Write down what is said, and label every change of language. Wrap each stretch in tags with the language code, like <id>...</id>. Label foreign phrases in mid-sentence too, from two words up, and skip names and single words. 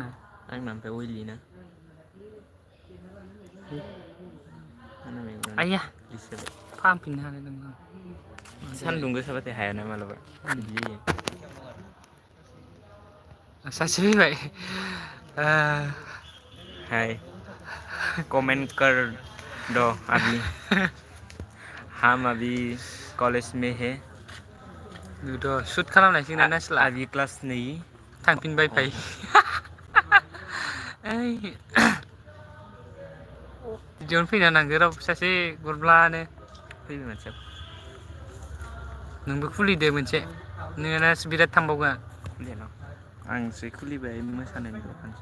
<brx>आंना ओमफ्राय अइलि ना आंना मेगनानो आइया ग्लिस जाबाय फाहामफिननो हानाय नंला सान्दुं गोसाबाथाय हायाना मालाबा बिदि जायो सासे फैबाय</brx> <hi>हाय कमेंट कर दो अभी हम अभी कॉलेज में है</hi> <brx>बेथ' सुट खालामनायसै ना नास्ला</brx> <hi>अभी क्लास नहीं</hi> <brx>थांफिनबाय फाय ओइ बिदियावनो फैना नांगौ रावबो सासे गुरब्लानो फैबाय मानसिया नोंबो खुलिदो मोनसे नोंना बिराद थांबावगोन खुलियानो आंसो खुलिबाय मोसानायनिल' फानसै</brx>